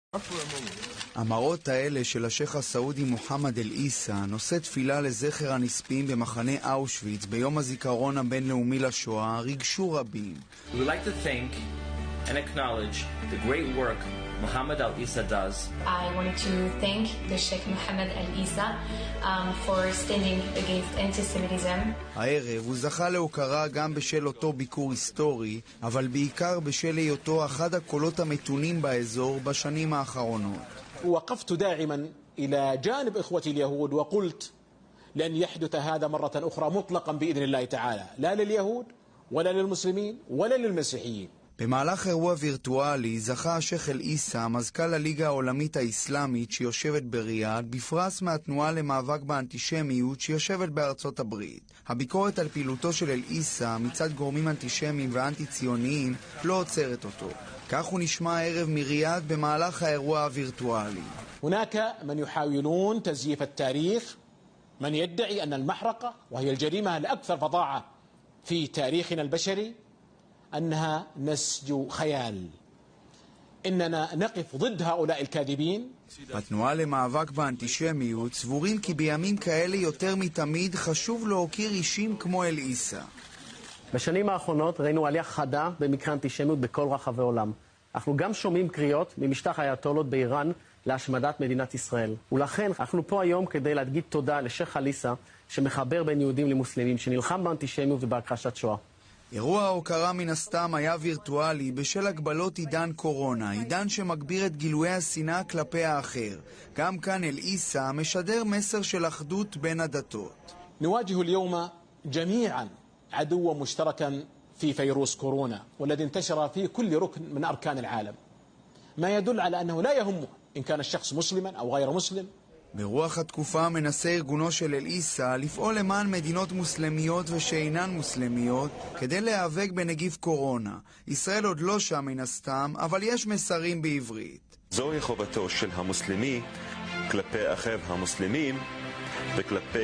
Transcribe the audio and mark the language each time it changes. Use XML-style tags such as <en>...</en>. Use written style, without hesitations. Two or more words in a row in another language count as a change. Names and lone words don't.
<he>המראות האלה של השייך הסעודי מוחמד אל-עיסא נושא תפילה לזכר הנספים במחנה אושוויץ ביום הזיכרון הבינלאומי לשואה ריגשו רבים.</he> <en>We would like to thank and acknowledge the great work Muhammad al-Isa does. I wanted to thank the Sheikh Muhammad al-Isa for standing against anti-Semitism.</en> <he>הערב הוא זכה להוקרה גם בשל אותו ביקור היסטורי, אבל בעיקר בשל היותו אחד הקולות המתונים באזור בשנים האחרונות.</he> <ar>وقفت داعما إلى جانب إخوتي اليهود وقلت لن يحدث هذا مرة أخرى مطلقا بإذن الله تعالى لا لليهود ولا ללמוסלמים ولا ללמסיחיים.</ar> <he>במהלך אירוע וירטואלי זכה השייך אל-עיסא, מזכ"ל הליגה העולמית האסלאמית שיושבת בריאד, בפרס מהתנועה למאבק באנטישמיות שיושבת בארצות הברית. הביקורת על פעילותו של אל-עיסא מצד גורמים אנטישמיים ואנטי-ציוניים לא עוצרת אותו. כך הוא נשמע הערב מריאד במהלך האירוע הווירטואלי.</he> <ar>هناك من يحاولون تزييف التاريخ، من يدعي أن المحرقة وهي الجريمة الأكثر فظاعة في تاريخنا البشري أنها نسج خيال. إننا نقف ضد هؤلاء الكاذبين.</ar> <he>בתנועה למאבק באנטישמיות סבורים כי בימים כאלה יותר מתמיד חשוב להוקיר אישים כמו אל-עיסא. בשנים האחרונות ראינו עלייה חדה במקרה אנטישמיות בכל רחבי העולם. אנחנו גם שומעים קריאות ממשטח האייתולות באיראן להשמדת מדינת ישראל. ולכן אנחנו פה היום כדי להגיד תודה לשייך אל-עיסא שמחבר בין יהודים למוסלמים, שנלחם באנטישמיות ובהכחשת שואה. אירוע ההוקרה מן הסתם היה וירטואלי בשל הגבלות עידן קורונה, עידן שמגביר את גילויי השנאה כלפי האחר. גם כאן אל-עיסא משדר מסר של אחדות בין הדתות.</he> <ar>نواجه اليوم جميعا عدوا مشتركا في فيروس كورونا والذي انتشر في كل ركن من أركان العالم ما يدل على أنه لا يهمه إن كان الشخص مسلما أو غير مسلم.</ar> <he>ברוח התקופה מנסה ארגונו של אל-עיסא לפעול למען מדינות מוסלמיות ושאינן מוסלמיות כדי להיאבק בנגיף קורונה. ישראל עוד לא שם מן הסתם, אבל יש מסרים בעברית. זוהי חובתו של המוסלמי כלפי אחיו המוסלמים וכלפי</he>